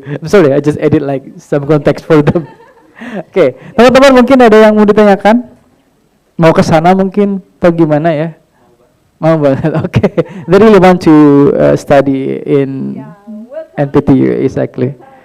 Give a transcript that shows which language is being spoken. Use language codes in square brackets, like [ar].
[en] I'm sorry, I just edit like some context for them. [id] Oke, teman-teman mungkin ada yang mau ditanyakan? Mau ke sana mungkin atau gimana ya? Mau banget. Oke. [en] They really want to study in NPTU exactly.